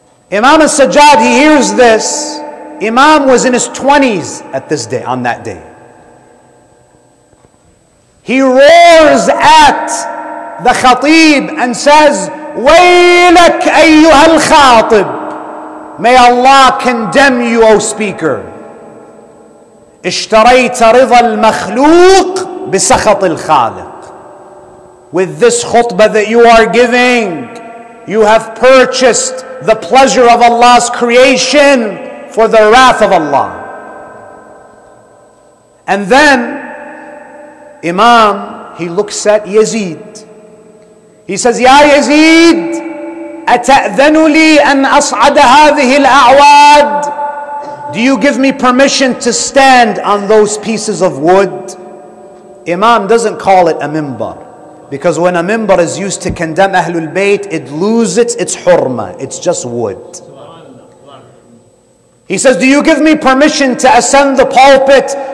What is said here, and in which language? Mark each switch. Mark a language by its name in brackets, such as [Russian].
[English] Imam al-Sajjad, he hears this. Imam was in his 20s at this day, on that day. He roars at the khatib and says, [Arabic] وَيْلَكْ أَيُّهَا الْخَاطِبُ [English] May Allah condemn you, O speaker. [Arabic] اشتريت رضا المخلوق بسخط الخالق. [English] With this khutbah that you are giving, you have purchased the pleasure of Allah's creation for the wrath of Allah. And then Imam, he looks at Yazid. He says, [Arabic] Ya Yazid, أتأذن لي أن أصعد هذه الأعواد? [English] Do you give me permission to stand on those pieces of wood? Imam doesn't call it a mimbar, because when a mimbar is used to condemn Ahlul Bayt, it loses its hurma. It's just wood. He says, do you give me permission to ascend the pulpit?